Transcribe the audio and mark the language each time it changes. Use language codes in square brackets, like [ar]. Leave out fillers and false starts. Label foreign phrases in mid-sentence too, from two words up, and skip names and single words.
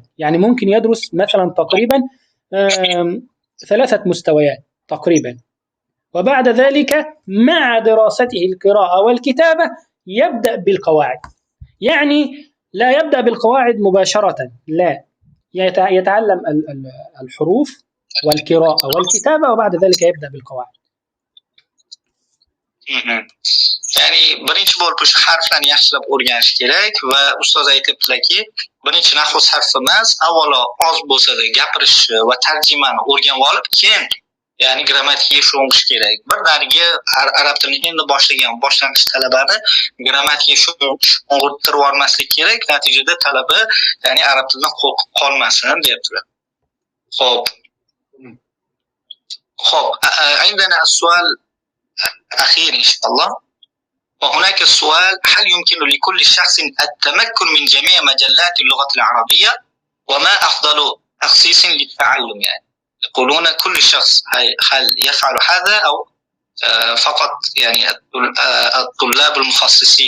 [ar] يعني ممكن يدرس مثلا تقريبا 3 مستويات تقريبا، وبعد ذلك مع دراسته القراءة والكتابة يبدأ بالقواعد. يعني لا يبدأ بالقواعد مباشرة، لا، يتعلم الحروف والقراءة والكتابة وبعد ذلك يبدأ بالقواعد. [uz] ya'ni birinchi bo'lib o'sha harflarni yaxshilab o'rganish kerak va ustoz aytibdilarki, birinchi nahv sarfi emas, avvalo oz bo'lsa-da gapirish va tarjimani o'rganib olib, keyin ya'ni grammatikaga sho'ng'ish kerak. Birdaniga arab tilini endi boshlang'ich talabani grammatikaga sho'ng'ittirib olmaslik kerak. Natijada talaba ya'ni arab tilidan qo'rqib qolmasin deyaptilar. Xo'p. [ar] عندنا السؤال أخير إن شاء الله، وهناك السؤال: هل يمكن لكل شخص التمكن من جميع مجلات اللغة العربية؟ وما أفضل تخصيص للتعلم؟ يعني يقولون كل شخص هل يفعل هذا أو فقط يعني الطلاب المخصصين؟